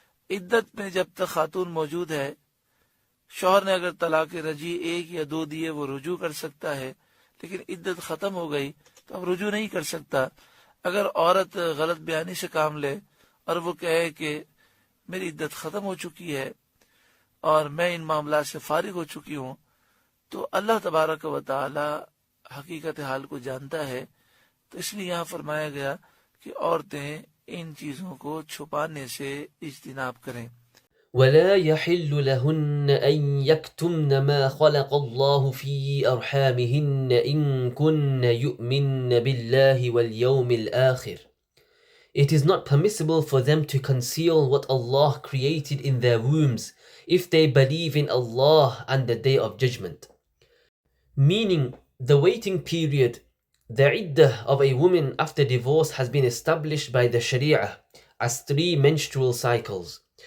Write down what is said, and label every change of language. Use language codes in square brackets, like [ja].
[ur] عدت میں جب تک خاتون موجود ہے، شوہر نے اگر طلاق رجعی 1 یا 2 دیے وہ رجوع کر سکتا ہے، لیکن عدت ختم ہو گئی تو اب رجوع نہیں کر سکتا۔ اگر عورت غلط بیانی سے کام لے اور وہ کہے کہ میری عدت ختم ہو چکی ہے اور میں ان معاملات سے فارغ ہو چکی ہوں، تو اللہ تبارک و تعالی حقیقت حال کو جانتا ہے، تو اس لیے یہاں فرمایا گیا کہ عورتیں ان چیزوں کو چھپانے سے اجتناب کریں۔ [ar] ولا يحل لهن أن يكتمن ما خلق الله في أرحامهن إن كن يؤمن بالله واليوم الآخر. [en] It is not permissible for them to conceal what Allah created in their wombs if they believe in Allah and the Day of Judgment. Meaning, the waiting period, the iddah of a woman after divorce has been established by the Sharia as 3 menstrual cycles.